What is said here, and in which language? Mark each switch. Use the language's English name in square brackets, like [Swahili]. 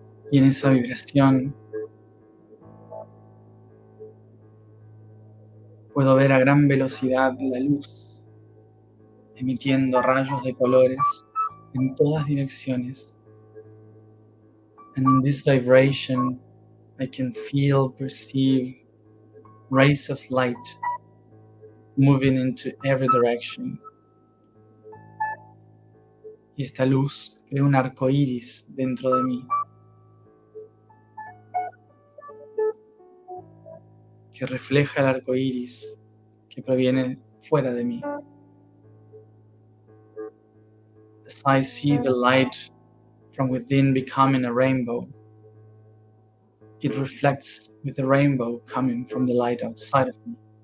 [Spanish] Y en esa vibración puedo ver a gran velocidad la luz, emitiendo rayos de colores en todas direcciones. [English] And in this vibration, I can feel, perceive rays of light moving into every direction. [Spanish] Y esta luz crea un arco iris dentro de mí, que refleja el arco iris que proviene fuera de mí. [English] As I see the light from within becoming a rainbow, it reflects with the rainbow coming from the light outside of me.